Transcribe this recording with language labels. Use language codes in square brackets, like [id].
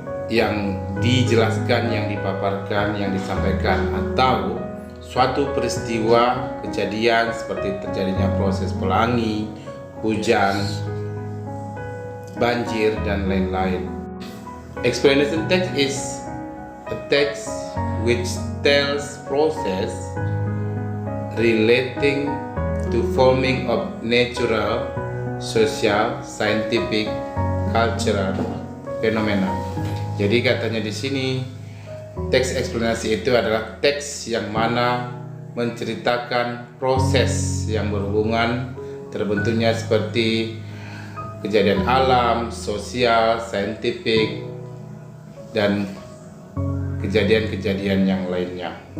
[id] yang dijelaskan, yang dipaparkan, yang disampaikan, atau suatu peristiwa kejadian seperti terjadinya proses pelangi, hujan, banjir, dan lain-lain. [en] Explanation text is a text which tells process relating to forming of natural, social, scientific, cultural phenomena. [id] Jadi katanya di sini teks eksplanasi itu adalah teks yang mana menceritakan proses yang berhubungan terbentuknya seperti kejadian alam, sosial, saintifik, dan kejadian-kejadian yang lainnya.